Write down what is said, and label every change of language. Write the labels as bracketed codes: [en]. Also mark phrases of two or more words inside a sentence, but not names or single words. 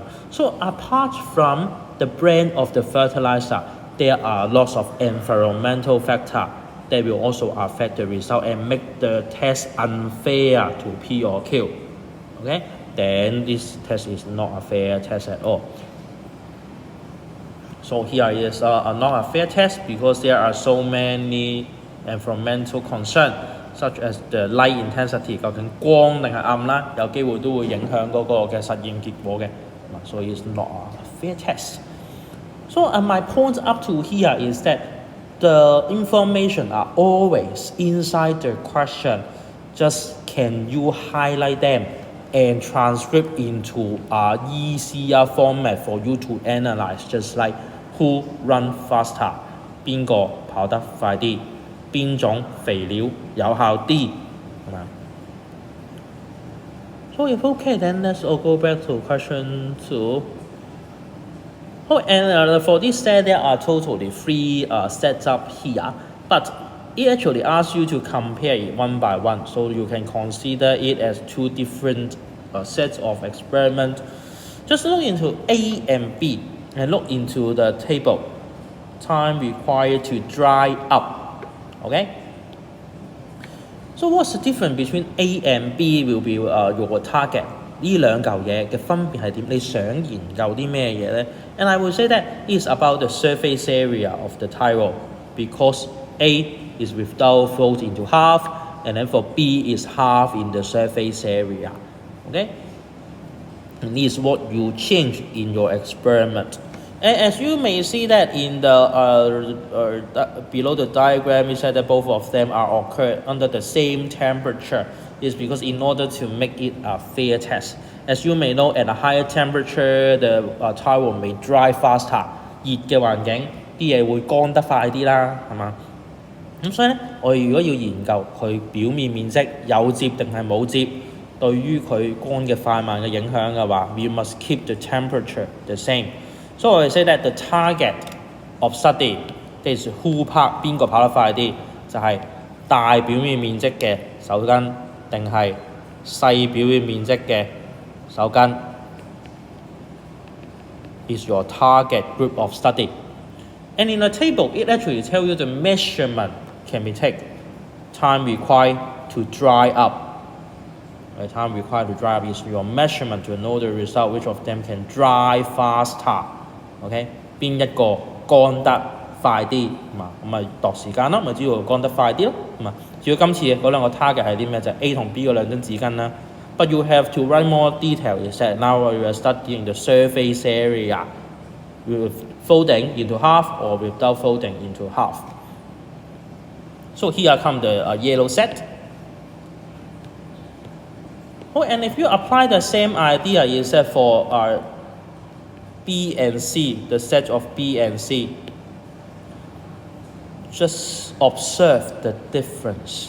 [en] So apart from the brand of the fertilizer, there are lots of environmental factors that will also affect the result and make the test unfair to P or Q. Okay, then this test is not a fair test at all. So here is not a fair test because there are so many environmental concerns, such as the light intensity， [yue] 究竟光定係暗啦，有機會都會影響嗰個嘅實驗結果嘅，所以 [en] it's not a fair test. So my point up to here is that the information are always inside the question. Just can you highlight them and transcript into a easier format for you to analyze, just like who run faster， [yue] 邊個跑得快啲，邊種肥料有效啲，係嘛？ [en] So if okay, then let's all go back to question 2. Oh, and for this set, there are totally 3 sets up here, but it actually asks you to compare it one by one, so you can consider it as 2 different sets of experiment. Just look into A and B and look into the table. Time required to dry up. Okay? So what's the difference between A and B will be your target? [yue] 呢兩嚿嘢嘅分別係點？你想研究啲咩嘢呢？ [en] And I will say that it's about the surface area of the tile, because A is without fold into half, and then for B is half in the surface area. Okay? And this is what you change in your experiment. And as you may see that in the below the diagram, we said that both of them are occurred under the same temperature. It's because in order to make it a fair test. As you may know, at a higher temperature, the tile may dry faster. [yue] 熱嘅環境，啲嘢會乾得快啲啦，係嘛？咁所以咧，我哋如果要研究佢表面面積有摺定係冇摺，對於佢乾嘅快慢嘅影響嘅話 ， [en] we must keep the temperature the same. [yue] So I say that the target of study is who 邊個跑得快啲，就係大表面面積嘅手巾定係細表面面積嘅手巾 is your target group of study. [en] And in the table, it actually tells you the measurement can be taken. Time required to dry up. The time required to dry up is your measurement to know the result, which of them can dry faster. [yue] OK， 邊一個乾得快啲嘛？咁咪度時間咯，咪知道乾得快啲咯。咁啊，至於今次嗰兩個 target 係啲咩？就係 A 同 B 嗰兩張紙巾啦。 [en] But you have to write more detail. Is that now you are studying the surface area with folding into half or without folding into half. So here comes the yellow set. Oh, and if you apply the same idea, is that for B and C, the set of B and C, just observe the difference.